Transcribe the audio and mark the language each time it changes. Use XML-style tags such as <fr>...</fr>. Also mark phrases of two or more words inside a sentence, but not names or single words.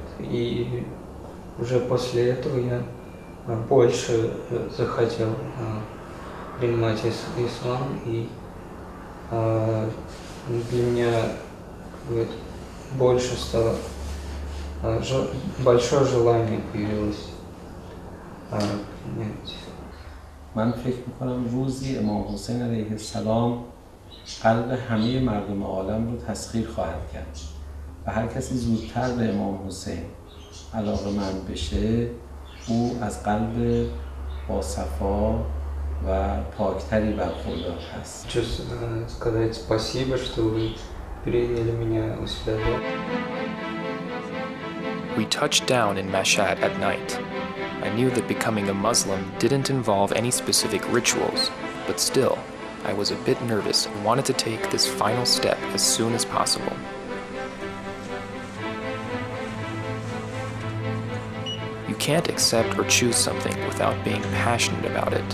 <ru>И уже после этого я больше захотел принимать ислам, и для меня больше стало большое желание появилось принять.</ru> <fa>من فکر میکنم روزی امام حسین</fa> <ar>علیه السلام</ar> <fa>قلب همه مردم عالم رو تسخیر خواهد کرد و هر کسی زودتر به امام حسین علاقه‌مند بشه او از قلب با صفا و پاکتری برخوردار هست.</fa> <ru>Хочу сказать спасибо, что вы приняли меня у себя дома.</ru> <en>We touched down in Mashhad at night. I knew that becoming a Muslim didn't involve any specific rituals, but still, I was a bit nervous and wanted to take this final step as soon as possible. You can't accept or choose something without being passionate about it.</en>